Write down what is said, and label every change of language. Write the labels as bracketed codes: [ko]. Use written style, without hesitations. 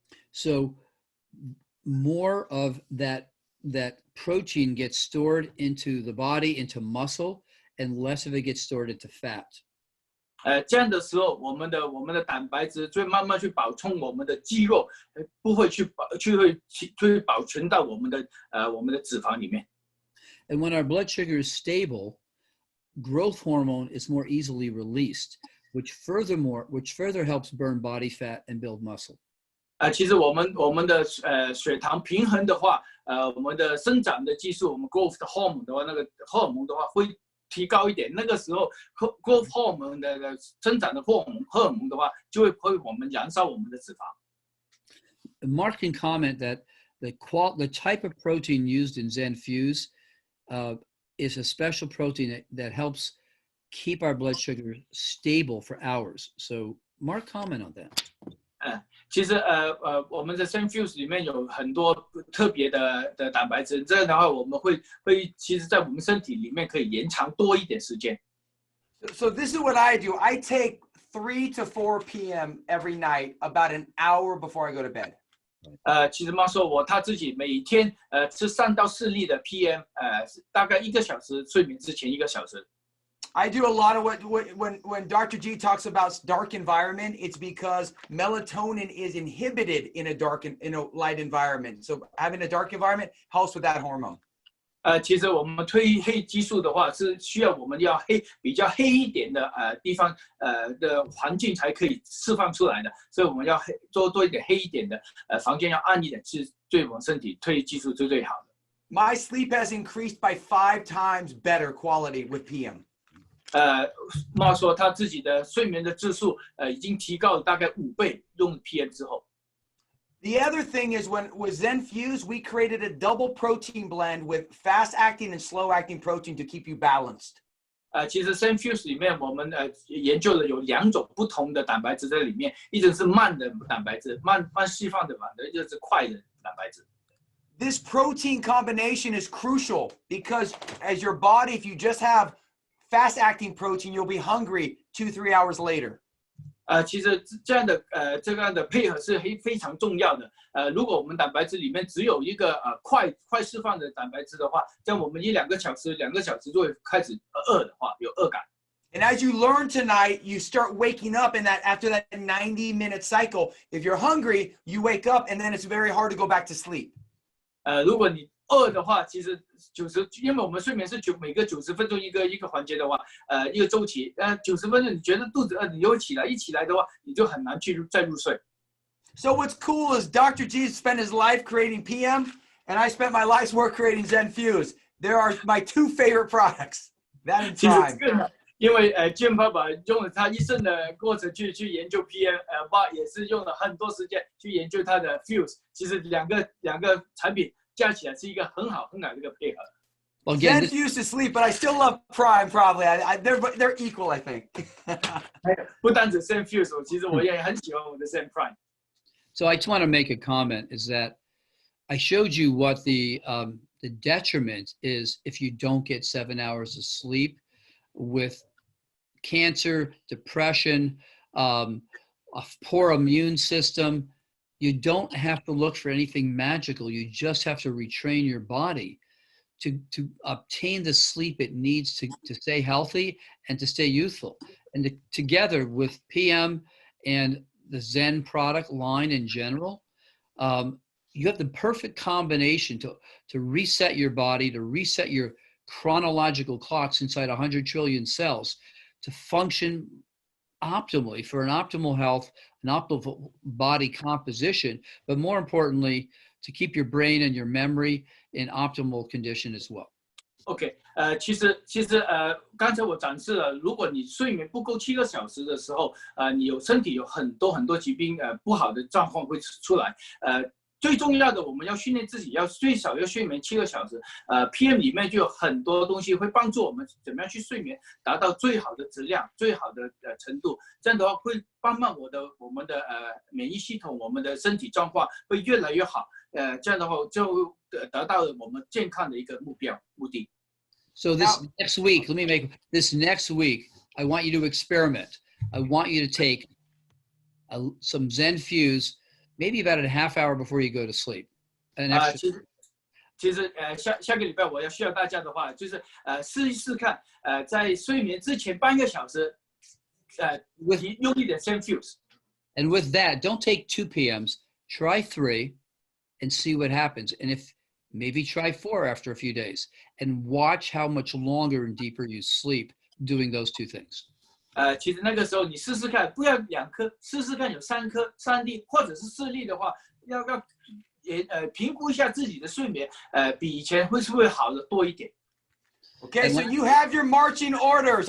[en] So more of that protein gets stored into the body, into muscle, and less of it gets stored into fat. [zh] 这样的时候，我们的蛋白质就会慢慢去补充我们的肌肉，不会去保存到我们的脂肪里面。 [en] And when our blood sugar is stable, growth hormone is more easily released, which further helps burn body fat and build muscle. [zh] 其实我们的血糖平衡的话，我们的生长的激素，我们 growth hormone 的话，那个荷尔蒙的话会提高一点。那个时候 growth hormone 的生长的荷尔蒙的话，就会我们燃烧我们的脂肪。 [en] Mark can comment that the type of protein used in Zenfuse is a special protein that helps keep our blood sugar stable for hours. So Mark, comment on that. [zh] 其实我们的 Zenfuse 里面有很多特别的蛋白质，这样的话我们会其实在我们身体里面可以延长多一点时间。 [en] So this is what I do. I take 3 to 4 p.m. every night, about an hour before I go to bed. [zh] 其实妈说他自己每天吃3到4粒的 PM， 大概1个小时，睡眠之前1个小时。 [en] I do a lot of when Dr. G talks about dark environment, it's because melatonin is inhibited in a light environment. So having a dark environment helps with that hormone. [zh] 其实我们褪黑激素的话，是需要我们要比较黑一点的地方的环境才可以释放出来的，所以我们要多一点黑一点的房间要暗一点，是对我们身体褪黑激素是最好的。 [en] My sleep has increased by 5 times better quality with PM. [zh] 妈说他自己的睡眠的质素已经提高了大概5倍，用 PM 之后。 [en] The other thing is with ZenFuse, we created a double protein blend with fast-acting and slow-acting protein to keep you balanced. [zh] 其实 ZenFuse 里面我们研究了有2种不同的蛋白质在里面，一种是慢的蛋白质，慢释放的嘛，一种是快的蛋白质。 [en] This protein combination is crucial because as your body, if you just have fast-acting protein, you'll be hungry 2-3 hours later. [zh] 其实这样的配合是非常重要的。如果我们蛋白质里面只有一个快释放的蛋白质的话，这样我们2个小时就会开始饿的话，有饿感。 [en] And as you learn tonight, you start waking up in that after that 90-minute cycle. If you're hungry, you wake up and then it's very hard to go back to sleep. [zh] 如果你饿的话，其实因为我们睡眠是每个90分钟一个环节的话，一个周期，90分钟你觉得肚子饿，你又一起来的话，你就很难再入睡。 [en] So what's cool is Dr. G spent his life creating PM, and I spent my life's work creating ZenFuse. There are my 2 favorite products. That and Prime. [zh] 因为Giampapa用了他一生的过程去研究 PM， 爸也是用了很多时间去研究他的 Fuse。其实两个产品加起来是一个很好的一个配合。 [en] Well, again, ZenFuse to sleep, but I still love Prime. Probably, they're equal, I think. [zh] 不单止 ZenFuse， 其实我也很喜欢我的 Zen Prime。 [en] So I just want to make a comment is that I showed you what the detriment is if you don't get 7 hours of sleep with cancer, depression, a poor immune system. You don't have to look for anything magical. You just have to retrain your body to obtain the sleep it needs to stay healthy and to stay youthful. And together with PM and the Zen product line in general, you have the perfect combination to reset your body, to reset your chronological clocks inside 100 trillion cells to function optimally for an optimal health, an optimal body composition, but more importantly, to keep your brain and your memory in optimal condition as well. [zh] OK， 其实刚才我展示了，如果你睡眠不够7个小时的时候，你身体有很多疾病，不好的状况会出来，最重要的，我们要训练自己，最少要睡眠7个小时。 PM 里面就有很多东西会帮助我们怎么样去睡眠，达到最好的质量、最好的程度。这样的话会帮我们的免疫系统、我们的身体状况会越来越好。这样的话就得到了我们健康的一个目的。 [en] So this next week, next week, I want you to experiment. I want you to take some ZenFuse. Maybe about a half hour before you go to sleep. [zh] 其实下个礼拜我要需要大家的话，就是试一试看，在睡眠之前半个小时，用一点 ZenFuse。 [en] And with that, don't take 2 PMs. Try 3, and see what happens. And if maybe try 4 after a few days, and watch how much longer and deeper you sleep doing those 2 things. [zh] 其实那个时候你试试看，不要2颗，试试看有3粒或者是4粒的话，要评估一下自己的睡眠，比以前会不会好的多一点。 [en] Okay, so you have your marching orders.